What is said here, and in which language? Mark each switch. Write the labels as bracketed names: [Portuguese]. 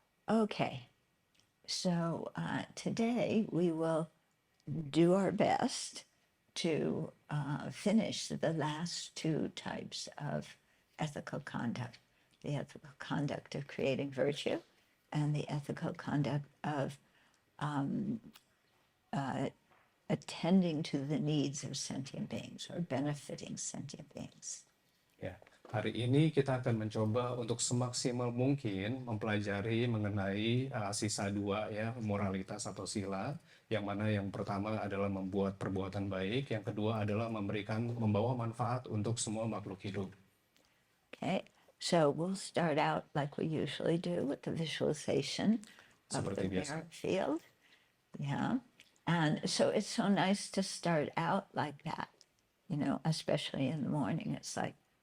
[English] Okay, so today we will do our best to finish the last two types of ethical conduct. The ethical conduct of creating virtue and the ethical conduct of attending to the needs of sentient beings or benefiting sentient beings. [Indonesian] Ya, hari ini kita akan mencoba untuk semaksimal mungkin mempelajari mengenai sisa dua ya, moralitas atau sila, yang mana yang pertama adalah membuat perbuatan baik, yang kedua adalah membawa manfaat untuk semua makhluk hidup. [English] Okay, so we'll start out like we usually do with the visualization of [Indonesian] Seperti biasa. [English] mirror field. Yeah, and so it's so nice to start out like that, especially in the morning. It's like